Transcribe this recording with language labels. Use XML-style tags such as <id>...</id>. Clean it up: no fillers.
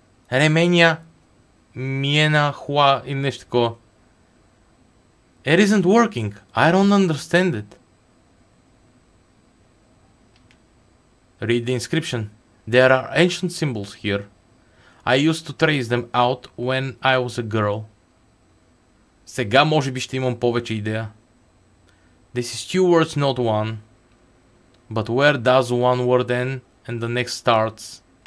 <en>Remenia Miena Hua in</en> <bg>нещо такова.</bg> <en>It isn't working. I don't understand it. Read the inscription. There are ancient symbols here. I used to trace them out when I was a girl.</en> <bg>Сега може би ще имам повече идея.</bg> <en>This is two words, not one. But where does one word end and the next starts?</en>